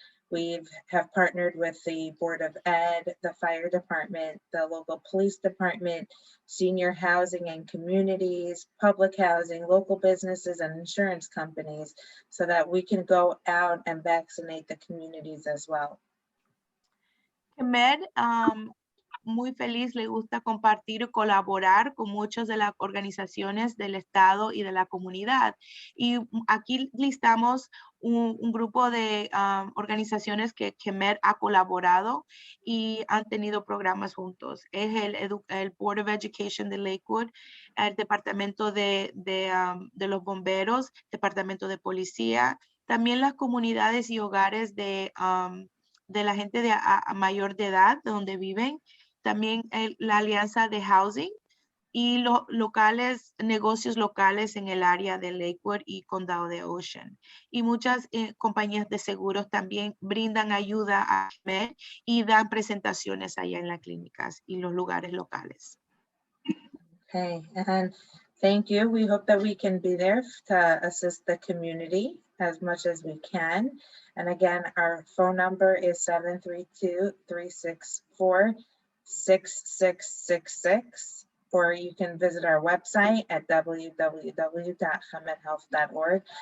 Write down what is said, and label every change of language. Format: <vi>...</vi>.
<en>We have partnered with the Board of Ed, the fire department, the local police department, senior housing and communities, public housing, local businesses and insurance companies so that we can go out and vaccinate the communities as well.</en> <es>CHEMED, muy feliz, le gusta compartir y colaborar con muchas de las organizaciones del Estado y de la comunidad. Y aquí listamos un grupo de organizaciones que CHEMED ha colaborado y han tenido programas juntos. Es el Board of Education de Lakewood, el Departamento de los Bomberos, Departamento de Policía, también las comunidades y hogares de la gente de mayor de edad, de donde viven, también la alianza de housing y los negocios locales en el área de Lakewood y condado de Ocean. Y muchas compañías de seguros también brindan ayuda a CHEMED y dan presentaciones allá en las clínicas y los lugares locales.</es> <en>Okay, and thank you. We hope that we can be there to assist the community as much as we can. And again, our phone number is 732-364-6666, or you can visit our website at www.chemedhealth.org.</en>